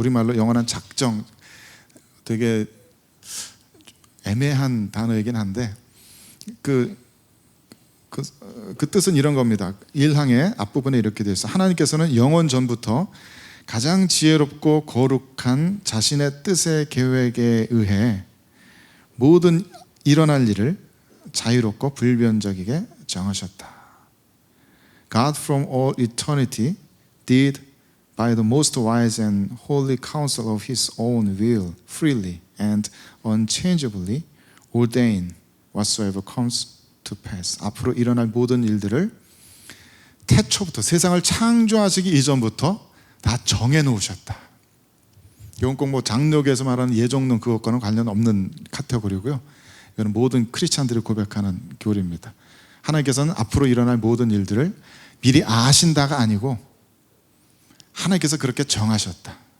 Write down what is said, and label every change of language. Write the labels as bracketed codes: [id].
[ko] 우리말로 영원한 작정, 되게 애매한 단어이긴 한데 그 뜻은 이런 겁니다. 1항의 앞부분에 이렇게 되어 있어요. 하나님께서는 영원 전부터 가장 지혜롭고 거룩한 자신의 뜻의 계획에 의해 모든 일어날 일을 자유롭고 불변적이게 정하셨다. [en] God from all eternity did by the most wise and holy counsel of His own will freely and unchangeably ordain whatsoever comes to pass. [ko] 앞으로 일어날 모든 일들을 태초부터, 세상을 창조하시기 이전부터 다 정해놓으셨다. 이건 꼭 뭐 장로교에서 말하는 예정론 그것과는 관련 없는 카테고리고요. 이건 모든 크리스찬들이 고백하는 교리입니다. 하나님께서는 앞으로 일어날 모든 일들을 미리 아신다가 아니고 하나님께서 그렇게 정하셨다.